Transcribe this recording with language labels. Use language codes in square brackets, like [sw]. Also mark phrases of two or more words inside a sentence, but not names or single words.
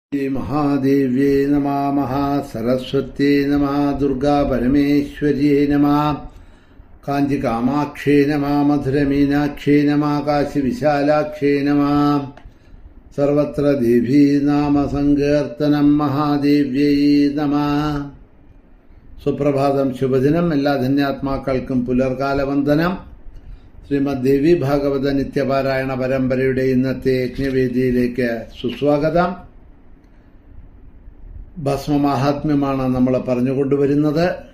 [sa] महादेव्ये नमः सरस्वत्यै नमः दुर्गा परमेश्वर्यै नमः काञ्ची कामाक्षे नमः मधुरमीनाक्षे नमः काशी विशालाक्षे नमः सर्वत्र देवी नाम सङ्कीर्तनं महादेव्यै नमः [ml] സുപ്രഭാതം ശുഭദിനം എല്ലാ ധന്യാത്മാക്കൾക്കും പുലർകാലവന്ദനം. ശ്രീമദ് ദേവി ഭാഗവത നിത്യപാരായണ പരമ്പരയുടെ ഇന്നത്തെ യജ്ഞവേദിയിലേക്ക് സുസ്വാഗതം. ഭസ്മമാഹാത്മ്യമാണ് നമ്മൾ പറഞ്ഞുകൊണ്ടുവരുന്നത്.